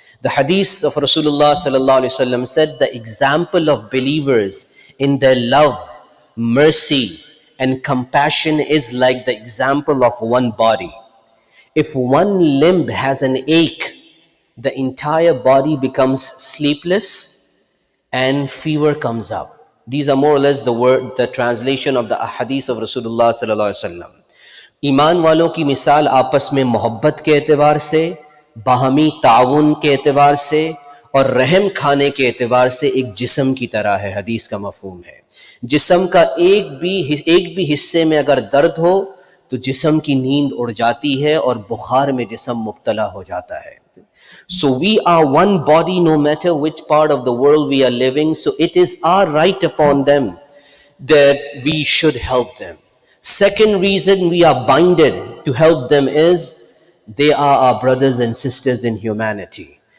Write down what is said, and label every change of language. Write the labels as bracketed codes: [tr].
[en] The hadith of Rasulullah sallallahu alaihi wasallam said, the example of believers in their love, mercy and compassion is like the example of one body. If one limb has an ache, the entire body becomes sleepless and fever comes up. These are more or less the translation of the hadith of Rasulullah sallallahu alaihi wasallam. [hi] ईमान वालों की मिसाल आपस में मोहब्बत के एतबार से, बाहमी ताउन के एतबार से और रहम खाने के एतबार से एक जिस्म की तरह है. हदीस का मफहूम है, जिस्म का एक भी हिस्से में अगर दर्द हो तो जिस्म की नींद उड़ जाती है और बुखार में जिस्म मुब्तला हो जाता है. [en] So we are one body no matter which part of the world we are living. So it is our right upon them that we should help them. Second reason we are binded to help them is they are our brothers and sisters in humanity.